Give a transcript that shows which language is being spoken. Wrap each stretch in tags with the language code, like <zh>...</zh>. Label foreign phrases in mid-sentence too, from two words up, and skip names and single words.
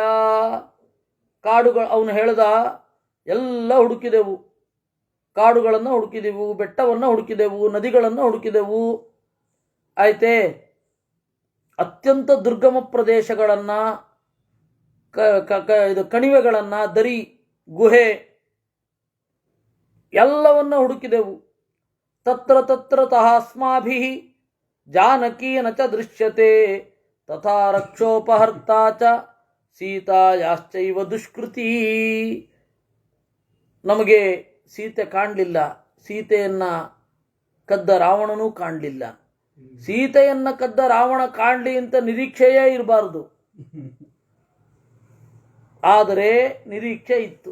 <kn>ಕಾಡುಗಳು ಅವನು ಹೇಳ್ದ, ಎಲ್ಲ ಹುಡುಕಿದೆವು, ಕಾಡುಗಳನ್ನು ಹುಡುಕಿದೆವು, ಬೆಟ್ಟವನ್ನು ಹುಡುಕಿದೆವು, ನದಿಗಳನ್ನು ಹುಡುಕಿದೆವು, ಆಯ್ತೆ. ಅತ್ಯಂತ ದುರ್ಗಮ ಪ್ರದೇಶಗಳನ್ನು, ಇದು ಕಣಿವೆಗಳನ್ನು, ದರಿ, ಗುಹೆ ಎಲ್ಲವನ್ನ ಹುಡುಕಿದೆವು.</kn> <sa>ತತ್ರ ತತ್ರ ತಹಾಸ್ಮಾಭಿ ಜಾನಕಿ ನ ಚ ದೃಶ್ಯತೆ ತಥಾ ರಕ್ಷೋಪಹರ್ತಾ ಚ ಸೀತಾಯಾಶ್ಚೈವ ದುಷ್ಕೃತಿ.</sa> <kn>ನಮಗೆ ಸೀತೆ ಕಾಣಲಿಲ್ಲ, ಸೀತೆಯನ್ನ ಕದ್ದ ರಾವಣನೂ ಕಾಣಲಿಲ್ಲ. ಸೀತೆಯನ್ನ ಕದ್ದ ರಾವಣ ಕಾಣಲಿ ಅಂತ ನಿರೀಕ್ಷೆಯೇ ಇರಬಾರದು, ಆದರೆ ನಿರೀಕ್ಷೆ ಇತ್ತು.</kn>